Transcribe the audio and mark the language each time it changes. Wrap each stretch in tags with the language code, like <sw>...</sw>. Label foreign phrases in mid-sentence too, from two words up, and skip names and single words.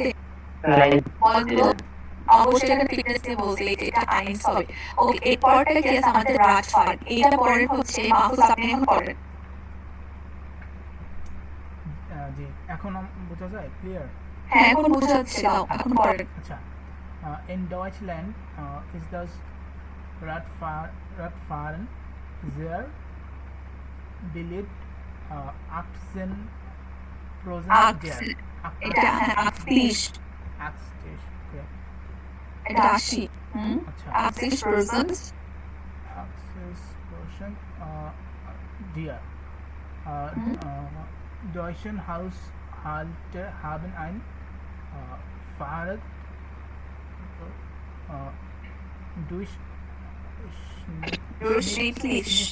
<bn>বলতো অবশ্যই এখানে ফিটনেস নিয়ে বলছে, এটা আইস হবে। ওকে, এই পরেরটা কি আছে আমাদের রাজফার, এটা পরের হচ্ছে মাহফুজ, আপনি এখন পড়েন। জি, এখন বোঝা যায়? ক্লিয়ার? হ্যাঁ, এখন বোঝা যাচ্ছে, দাও এখন পড়েন। আচ্ছা,</bn> <de>in Deutschland ist das Radfahren sehr beliebt. 18% der.</de> <bn>এটা 80, okay. এটা 80, আচ্ছা, 80%,</bn> <de>80% der deutschen Haushalte haben ein Fahrrad durchschnittlich</de>